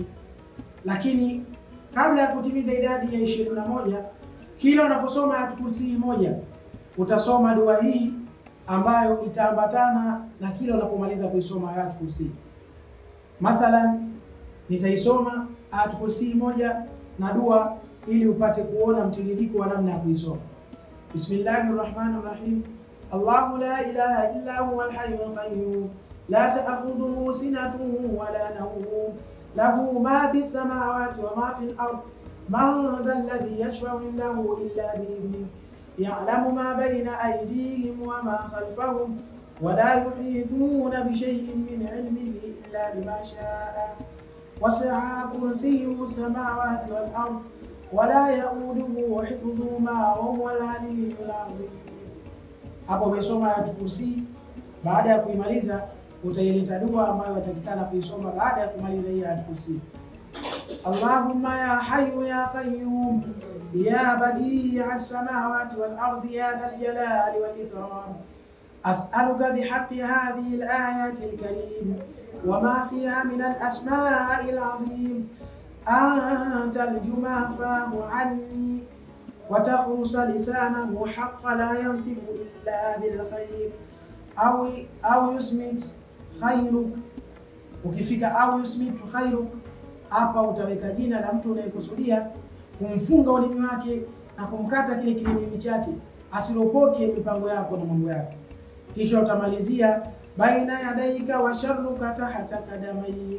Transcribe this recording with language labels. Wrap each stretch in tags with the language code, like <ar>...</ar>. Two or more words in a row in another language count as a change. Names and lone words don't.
<sw>Lakini kabla ya kutimiza idadi ya 21, kila unaposoma Ayatul Kursi moja utasoma dua hii ambayo itaambatana na kila unapomaliza kuisoma Ayatul Kursi. Mathalan, nitaisoma Ayatul Kursi moja na dua ili upate kuona mtiririko wa namna ya kuisoma.</sw> <ar>بسم الله الرحمن الرحيم. الله لا إله إلا هو الحي القيوم لا تأخذه سنة ولا نوم له ما في السماوات وما في الأرض من ذا الذي يشفع عنده إلا بإذنه يعلم ما بين أيديهم وما خلفهم ولا يحيطون بشيء من علمه إلا بما شاء وسع كرسيه السماوات والأرض ولا يئوده حفظهما وهو العلي العظيم.</ar> <sw>Hapo umesoma Ayatul Kursi. Baada ya kuimaliza utaileta dua ambayo watakikana kuisoma baada ya kumaliza hii Ayatul Kursi.</sw> <ar>اللهم يا حي يا قيوم يا بديع السماوات والأرض يا ذا الجلال والإكرام أسألك بحق هذه الآية الكريم وما فيها من الأسماء العظيم أن تلجم فاه عني وتخرس لسانه حق لا ينطق إلا بالخير أو يسمت خيرك.</ar> <sw>Ukifika</sw> <ar>أو يسمت خيرك,</ar> <sw>hapa utaweka jina la mtu unayekusudia kumfunga ulimi wake na kumkata kile kilimimi chake asiropoke mipango yako na mambo yako. Kisha utamalizia</sw> <ar>بين يديك وشرك تحت قدمي.</ar>